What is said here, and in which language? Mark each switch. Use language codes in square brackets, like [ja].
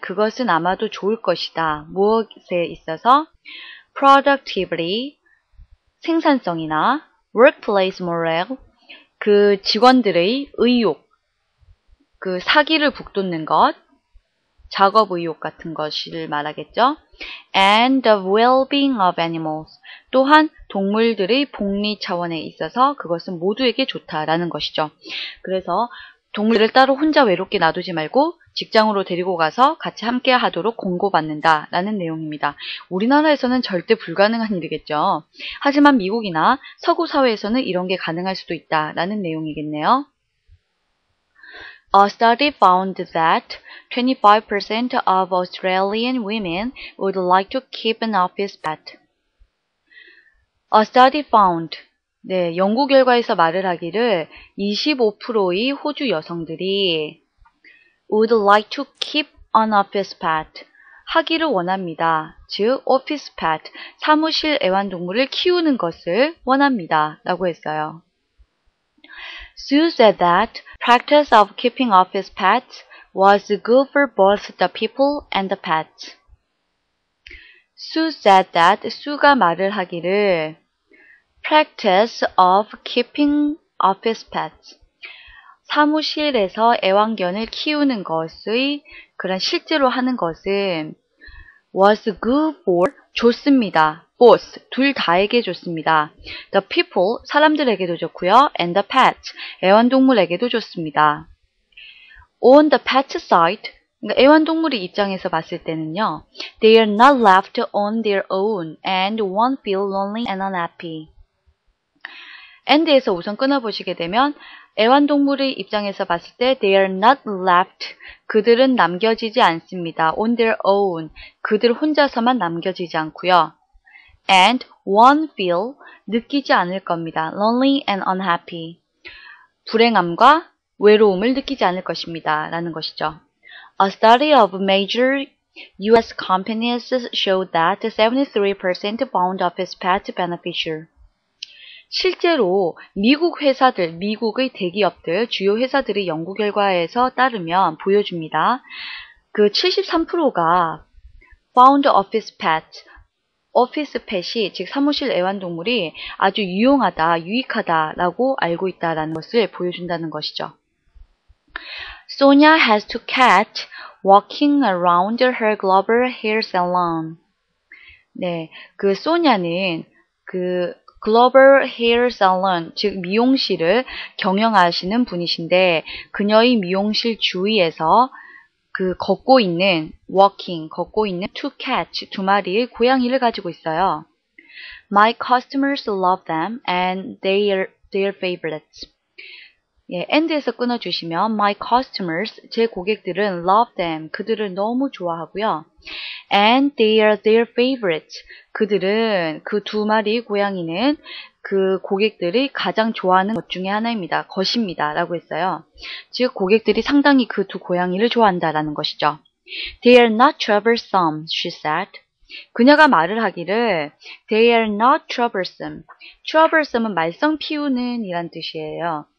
[ko] 그것은 아마도 좋을 것이다. 무엇에 있어서? Productivity, 생산성이나 [en] workplace morale, [ko] 그 직원들의 의욕, 그 사기를 북돋는 것, 작업 의욕 같은 것을 말하겠죠. [en] And the well-being of animals. [ko] 또한 동물들의 복리 차원에 있어서 그것은 모두에게 좋다라는 것이죠. 그래서 동물들을 따로 혼자 외롭게 놔두지 말고 직장으로 데리고 가서 같이 함께 하도록 권고받는다라는 내용입니다. 우리나라에서는 절대 불가능한 일이겠죠. 하지만 미국이나 서구 사회에서는 이런 게 가능할 수도 있다라는 내용이겠네요. [en] A study found that 25% of Australian women would like to keep an office pet. A study found. [ko] 네, 연구 결과에서 말을 하기를 25%의 호주 여성들이 [en] would like to keep an office pet. [ko] 하기를 원합니다. 즉, office pet, 사무실 애완동물을 키우는 것을 원합니다. 라고 했어요. [en] Sue said that practice of keeping office pets was good for both the people and the pets. Sue said that, [ko] 수가 말을 하기를 [en] practice of keeping office pets, [ko] 사무실에서 애완견을 키우는 것의 그런 실제로 하는 것은 [en] was good for, [ko] 좋습니다. both, 둘 다에게 좋습니다. [en] The people, [ko] 사람들에게도 좋고요. [en] and the pets, [ko] 애완동물에게도 좋습니다. [en] On the pet side, [ko] 그러니까 애완동물의 입장에서 봤을 때는요. [en] They are not left on their own and won't feel lonely and unhappy. [ko] and에서 우선 끊어보시게 되면 애완동물의 입장에서 봤을 때 [en] they are not left, [ko] 그들은 남겨지지 않습니다. [en] on their own, [ko] 그들 혼자서만 남겨지지 않고요. [en] and won't feel, [ko] 느끼지 않을 겁니다. [en] lonely and unhappy, [ko] 불행함과 외로움을 느끼지 않을 것입니다. 라는 것이죠. [en] A study of major US companies showed that 73% found office pets beneficial. [ko] 실제로 미국 회사들, 미국의 대기업들, 주요 회사들의 연구 결과에서 따르면 보여줍니다. 그 73%가 [en] found office pet, [ko] 오피스 펫이, 즉 사무실 애완동물이 아주 유용하다, 유익하다라고 알고 있다라는 것을 보여준다는 것이죠. [en] Sonia has two cats walking around her Glover Hair Salon. [ko] 네, 그 소냐는 그 글로벌 헤어 살론, 즉 미용실을 경영하시는 분이신데 그녀의 미용실 주위에서 걷고 있는 [en] two cats, [ko] 두 마리의 고양이를 가지고 있어요. [en] My customers love them and they are their favorites. [ko] 예, and에서 끊어주시면 [en] my customers, [ko] 제 고객들은 [en] love them, [ko] 그들을 너무 좋아하고요. [en] and they are their favorites, [ko] 그들은, 그 두 마리 고양이는 그 고객들이 가장 좋아하는 것 중에 하나입니다. 것입니다. 라고 했어요. 즉 고객들이 상당히 그 두 고양이를 좋아한다라는 것이죠. [en] They are not troublesome, she said. [ko] 그녀가 말을 하기를 [en] They are not troublesome. [ko] troublesome은 말썽 피우는 이란 뜻이에요.